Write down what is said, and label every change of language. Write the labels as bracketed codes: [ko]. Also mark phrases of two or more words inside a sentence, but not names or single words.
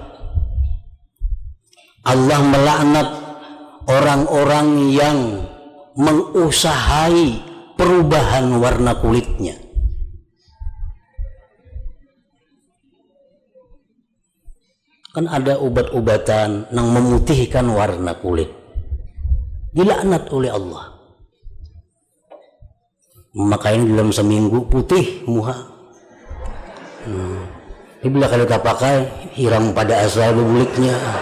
[id] Allah melaknat orang-orang yang mengusahai perubahan warna kulitnya. Kan ada obat-obatan yang memutihkan warna kulit. Dilaknat oleh Allah. [bjn] Makanya dalam seminggu putih muha. Ini bila kalau kita pakai hilang pada asal buliknya.